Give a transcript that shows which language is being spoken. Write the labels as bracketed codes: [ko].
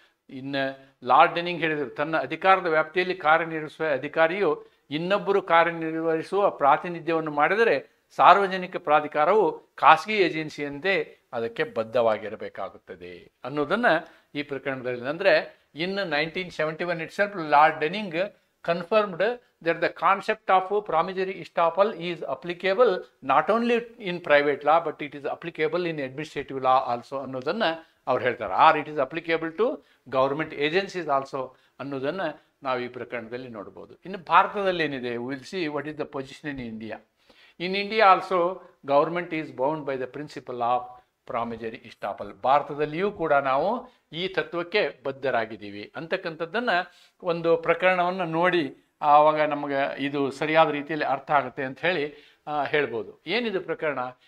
[kn] ಇನ್ನು ಲಾರ್ಡ್ ಡೆನಿಂಗ್ ಹೇಳಿದರು, ತನ್ನ ಅಧಿಕಾರದ ವ್ಯಾಪ್ತಿಯಲ್ಲಿ ಕಾರ್ಯನಿರ್ವಹಿಸುವ ಅಧಿಕಾರಿಯು ಇನ್ನೊಬ್ಬರು ಕಾರ್ಯನಿರ್ವಹಿಸುವ ಪ್ರಾತಿನಿಧ್ಯವನ್ನು ಮಾಡಿದರೆ ಸಾರ್ವಜನಿಕ ಪ್ರಾಧಿಕಾರವು ಖಾಸಗಿ ಏಜೆನ್ಸಿಯಂತೆ ಅದಕ್ಕೆ ಬದ್ಧವಾಗಿರಬೇಕಾಗುತ್ತದೆ ಅನ್ನೋದನ್ನು ಈ ಪ್ರಕರಣದಲ್ಲಿ. [en] ಅಂದರೆ in 1971 itself, Lord Denning confirmed that the concept of promissory estoppel is applicable not only in private law but it is applicable in administrative law also [kn] ಅನ್ನೋದನ್ನು ಅವ್ರು ಹೇಳ್ತಾರೆ. [en] or it is applicable to government agencies also [kn] ಅನ್ನೋದನ್ನು ನಾವು ಈ ಪ್ರಕರಣದಲ್ಲಿ ನೋಡ್ಬೋದು. ಇನ್ನು ಭಾರತದಲ್ಲಿ ಏನಿದೆ, [en] Will see what is the position in India. In India also government is bound by the principle of promissory estoppel. [kn] ಭಾರತದಲ್ಲಿಯೂ ಕೂಡ ನಾವು ಈ ತತ್ವಕ್ಕೆ ಬದ್ಧರಾಗಿದ್ದೀವಿ ಅಂತಕ್ಕಂಥದ್ದನ್ನು ಒಂದು ಪ್ರಕರಣವನ್ನು ನೋಡಿ ಆವಾಗ ನಮಗೆ ಇದು ಸರಿಯಾದ ರೀತಿಯಲ್ಲಿ ಅರ್ಥ ಆಗುತ್ತೆ ಅಂತ ಹೇಳಿ ಹೇಳ್ಬೋದು. ಏನಿದು ಪ್ರಕರಣ?